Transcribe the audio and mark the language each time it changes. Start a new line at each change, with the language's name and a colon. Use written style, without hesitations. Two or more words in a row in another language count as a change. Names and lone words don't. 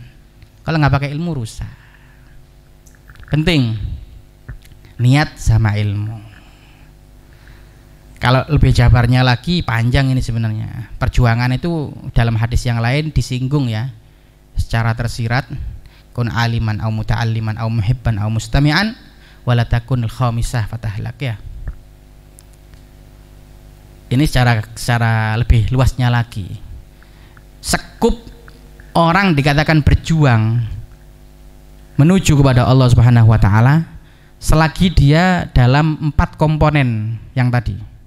Indonesian: Kalau nggak pakai ilmu rusak. Penting niat sama ilmu. Kalau lebih jabarnya lagi panjang ini sebenarnya. Perjuangan itu dalam hadis yang lain disinggung ya, secara tersirat.
Arabic: كن عالما أو متعلما أو محبا أو مستمعا ولا تكن الخامسة فتهلك ya.
Indonesian: Ini secara lebih luasnya lagi. Sekup orang dikatakan berjuang menuju kepada Allah
Arabic: سبحانه وتعالى
Indonesian: selagi dia dalam 4 komponen yang tadi.